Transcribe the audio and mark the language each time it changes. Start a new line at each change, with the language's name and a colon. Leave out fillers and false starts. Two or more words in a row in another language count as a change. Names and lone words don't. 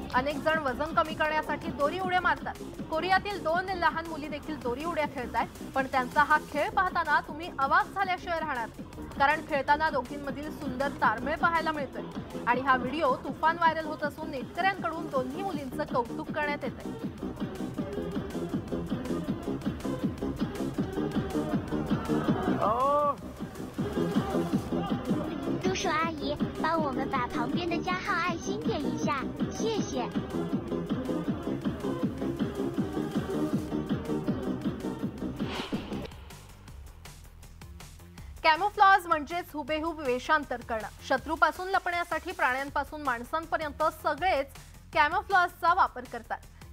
Marathi: अनेक जण वजन कमी करण्यासाठी दोरी उड्या मारतात। कोरियातील 2 लहान मुली देखील दोरी उड्या खेळतात। पण त्यांचा हा खेळ पाहताना तुम्ही अवाक झाल्याशिवाय राहणार नाही, कारण खेळताना दोघींमधील सुंदर ताळमेळ पाहायला मिळतोय। आणि हा व्हिडिओ तुफान व्हायरल होत असून नेटकऱ्यांकडून दोन्ही मुलींचं कौतुक करण्यात येतंय।
Chinese: 叔叔阿姨，帮我们把旁边的加号爱心点一下，谢谢。
Marathi: कॅमोफ्लॉज म्हणजेच हुबेहूब वेषांतर करणं। शत्रूपासून लपण्यासाठी प्राण्यांपासून माणसांपर्यंत सगळेच कॅमोफ्लॉजचा वापर करतात।